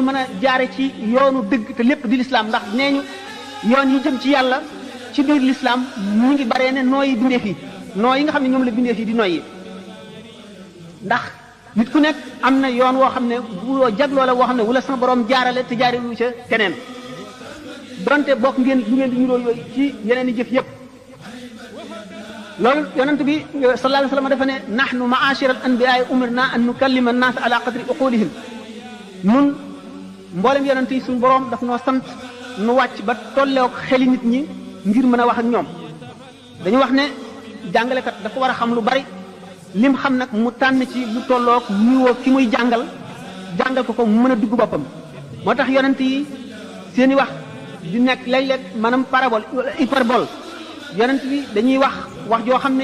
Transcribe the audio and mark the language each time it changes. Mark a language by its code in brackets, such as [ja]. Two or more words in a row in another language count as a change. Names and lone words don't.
[wo] mën a jaare ci yoonu dëgg te lépp di l'islam ndax nee ñu yoon yi jëm ci yàlla ci biir l'islam mu ngi baree ne nooyi bindeef yi noo yi nga xam ne ñoom la bindeef yi di noyyi ndax nit ku nekk am na yoon woo xam ne bu jagloo la woo xam ne wala sama borom jaarale te jaare wu ca keneen donte bokk ngeen lu ngeen di niroo yooyu ci yeneen i jëf yëpp loolu yonent bi [ar] صلى الله عليه وسلم [wo] dafa ne [ar] نحن معاشر الأنبياء أمرنا أن نكلم الناس على قدر عقولهم [wo] nun mboolem yonent yi suñu borom daf noo sant nu wàcc ba tolleek xeli nit ñi ngir mën a wax ak ñoom dañu wax ne jàngalekat dafa war a xam lu bari lim xam nag mu tànn ci lu tollook niwoo ki muy jàngal ko mu mën a dugg boppam moo tax yonent yi seeni wax di nekk léeg-léeg maanaam [fr] parabole hyperbole [wo] yonent bi dañuy wax joo xam ne